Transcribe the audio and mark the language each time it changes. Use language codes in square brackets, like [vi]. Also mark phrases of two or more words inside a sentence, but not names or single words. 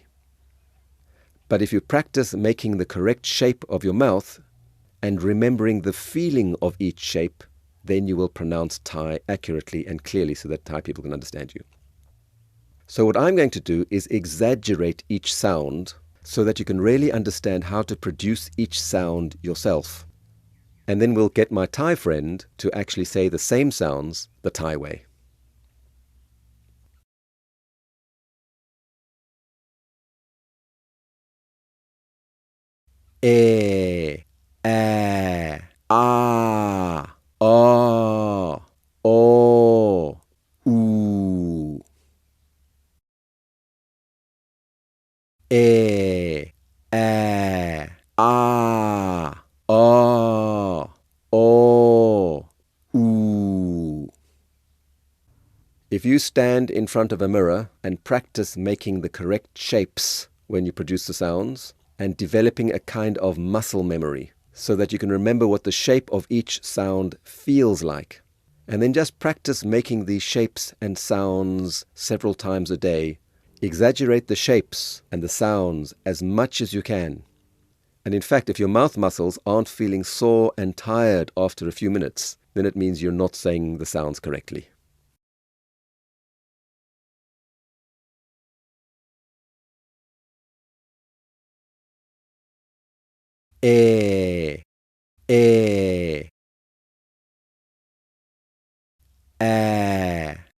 [en] But if you practice making the correct shape of your mouth and remembering the feeling of each shape, then you will pronounce Thai accurately and clearly so that Thai people can understand you. So what I'm going to do is exaggerate each sound so that you can really understand how to produce each sound yourself. And then we'll get my Thai friend to actually say the same sounds the Thai way. E, A, A, O, O, U. E, A, A, O, O, U. If you stand in front of a mirror and practice making the correct shapes when you produce the sounds, and developing a kind of muscle memory so that you can remember what the shape of each sound feels like, and then just practice making these shapes and sounds several times a day. Exaggerate the shapes and the sounds as much as you can. And in fact, if your mouth muscles aren't feeling sore and tired after a few minutes, then it means you're not saying the sounds correctly. E, E, A,